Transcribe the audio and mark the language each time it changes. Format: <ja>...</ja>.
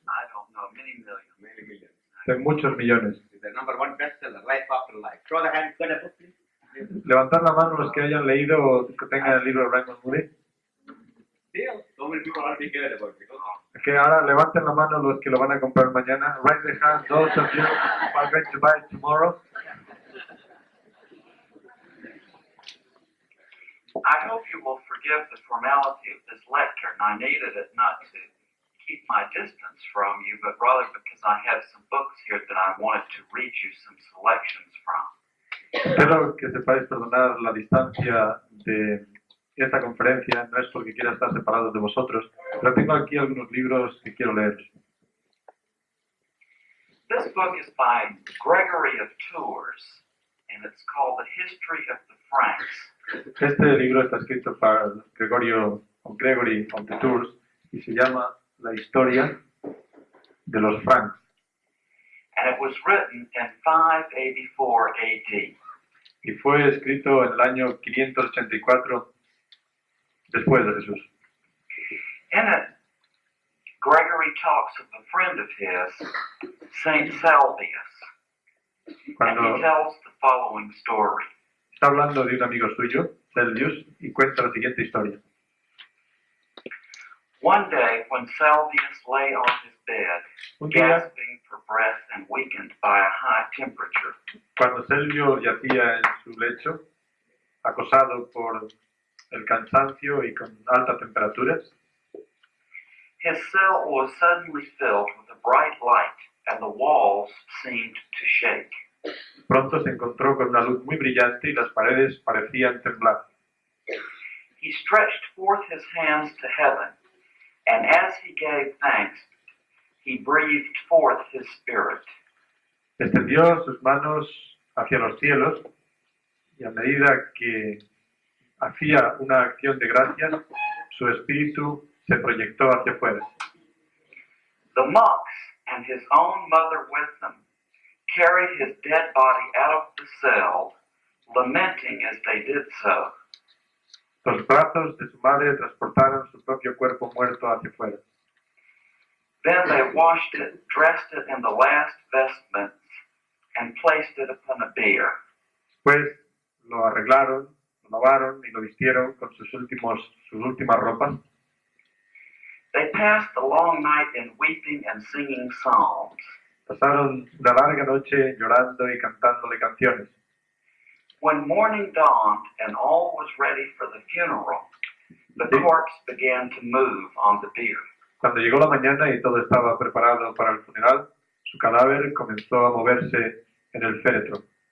<en>I don't know, many millions.</en> <es>De muchos millones.</es> <en>The number 1 bestseller, Life After Life. Show the hand, got a book, please.</en> <es>Levantar la mano los que hayan leído o que tengan el libro de Raymond Moody.</es> <en>So many people are being cared about because</en> <es>Que ahora levanten la mano los que lo van a comprar mañana.</es> <en>Raise the hand, those of you who are going to buy it tomorrow. I hope you will forgive the formality of this lecture, and I needed it not to keep my distance from you, but rather because I have some books here that I wanted to read you some selections from.</en> <es>Espero que sepáis perdonar la distancia de esta conferencia. No es porque quiera estar separado de vosotros, pero tengo aquí algunos libros que quiero leer.</es> <en>This book is by Gregory of Tours, and it's called The History of the Franks.</en> <es>Este libro está escrito por Gregory of the Tours y se llama La historia de los Franks.</es> <en>And it was written in 584 AD.</en> <es>Y fue escrito en el año 584 después de Jesús.</es> <en>In it, Gregory talks of a friend of his, Saint Salvius, and he tells the following story.</en> <es>Está hablando de un amigo suyo, Salvius, y cuenta la siguiente historia.</es> <en>One day, when Salvius lay on his bed, gasping for breath and weakened by a high temperature,</en> <es>cuando Salvio yacía en su lecho, acosado por el cansancio y con alta temperatura,</es> <en>his cell was suddenly filled with a bright light, and the walls seemed to shake.</en> <es>Pronto se encontró con una luz muy brillante y las paredes parecían temblar.</es> <en>He stretched forth his hands to heaven, and as he gave thanks, he breathed forth his spirit.</en> <es>Extendió sus manos hacia los cielos y a medida que hacía una acción de gracias, su espíritu se proyectó hacia afuera.</es> <en>The monks and his own mother with them carried his dead body out of the cell, lamenting as they did so.</en> <es>Los brazos de su madre transportaron su propio cuerpo muerto hacia afuera.</es> <en>Then they washed it, dressed it in the last vestments, and placed it upon a bier.</en> <es>Pues lo arreglaron, lo lavaron y lo vistieron con sus últimas ropas.</es> <en>They passed the long night in weeping and singing psalms.</en> <es>Pasaron una larga noche llorando y cantándole canciones.</es> <en>When morning dawned and all was ready for the funeral, the corpse began to move on the bier.</en> <es>Cuando llegó la mañana y todo estaba preparado para el funeral, su cadáver comenzó a moverse en el féretro.</es>